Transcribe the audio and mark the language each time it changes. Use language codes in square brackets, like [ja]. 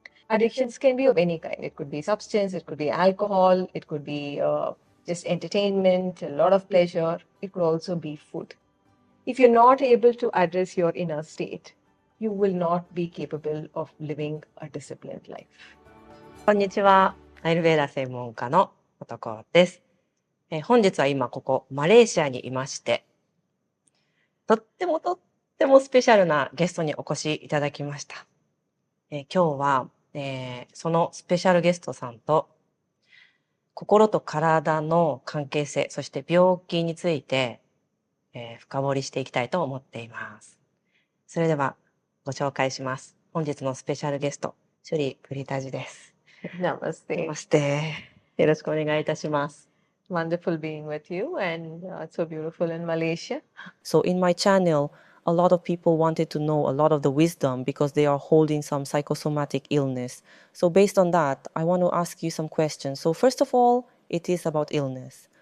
[en] Addictions can be of any kind. It could be substance, it could be alcohol, it could be just entertainment, a lot of pleasure. It could also be food. If you're not able to address your inner state, you will not be capable of living a disciplined life. [ja] こんにちは。アイルベーダ専門家のMotokoです。本日は今ここマレーシアにいまして、とってもスペシャルなゲストにお越しいただきました。今日は、そのスペシャルゲストさんと心と体の関係性、そして病気について、深掘りしていきたいと思っています。それではご紹介します。本日のスペシャルゲスト、シュリー・プリタジです。 [hi] Namaste. Namaste. [ja] よろしくお願いいたします。 [en] Wonderful being with you, and it's so beautiful in Malaysia. So in my channel, a lot of people wanted to know a lot of the wisdom because they are holding some psychosomatic illness. So based on that, I want to ask you some questions. So first of all, it is about illness.